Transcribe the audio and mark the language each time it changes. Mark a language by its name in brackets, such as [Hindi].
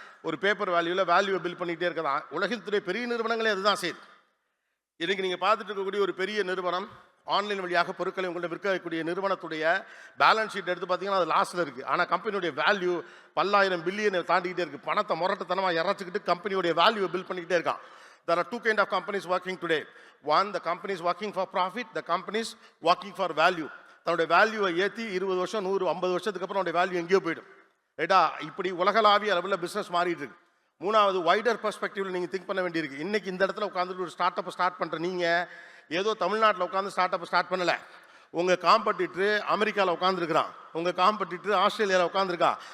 [Tamil] ஒரு பேப்பர் வேல்யூவில் வேல்யூவை பில்ட் பண்ணிகிட்டே இருக்கிறதா. உலகத்துடைய பெரிய நிறுவனங்களே அதுதான் செய்யுது. இன்றைக்கி நீங்கள் பார்த்துட்டு இருக்கக்கூடிய ஒரு பெரிய நிறுவனம் ஆன்லைன் வழியாக பொருட்களை உங்கள்கிட்ட விற்கக்கூடிய நிறுவனத்துடைய பேலன்ஸ் ஷீட் எடுத்து பார்த்தீங்கன்னா அது லாஸ்ட்டில் இருக்குது. ஆனால் கம்பெனியுடைய வேல்யூ பல்லாயிரம் பில்லியனை தாண்டிக்கிட்டே இருக்குது. பணத்தை முரட்டத்தனமாக இறச்சிக்கிட்டு கம்பெனியுடைய வேல்யூவை பில்ட் பண்ணிக்கிட்டே இருக்கான். [English] There are two kind of companies working today. One, the company is working for profit. The company is working for value. [Tamil] தன்னுடைய வேல்யூவை ஏற்றி 20 வருஷம் 100 50 வருஷத்துக்கு அப்புறம் அவனுடைய வேல்யூ எங்கேயோ போயிடும். ரைட்டா? இப்படி உலகளாவிய அளவில் பிஸ்னஸ் மாறிட்டு இருக்கு. மூணாவது, வைடர் பெர்ஸ்பெக்டிவ்ல நீங்கள் திங்க் பண்ண வேண்டியிருக்கு. இன்னைக்கு இந்த இடத்துல உட்காந்துட்டு ஒரு ஸ்டார்ட் அப் ஸ்டார்ட் பண்ணுற நீங்கள் ஏதோ தமிழ்நாட்டில் உட்காந்து ஸ்டார்ட் அப் ஸ்டார்ட் பண்ணலை. உங்கள் காம்படிட்டர் அமெரிக்காவில் உட்காந்துருக்கிறான், உங்கள் காம்படிட்டர் ஆஸ்திரேலியாவில் உட்காந்துருக்கா.